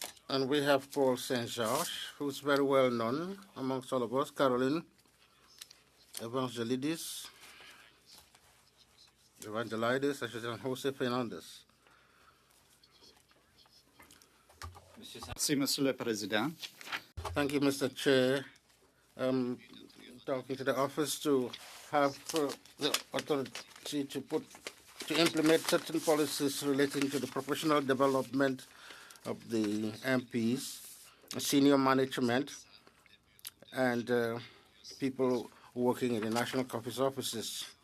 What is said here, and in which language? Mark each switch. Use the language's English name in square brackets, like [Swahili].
[English] And we have Paul Saint-Georges, who's very well known amongst all of us, Caroline Evangelidis, and Jose Fernandez. [French] Merci, Monsieur le Président. [English] Thank you, Mr. Chair. Talking to the office to have the authority to implement certain policies relating to the professional development of the MPs, senior management, and people working in the National Caucus offices.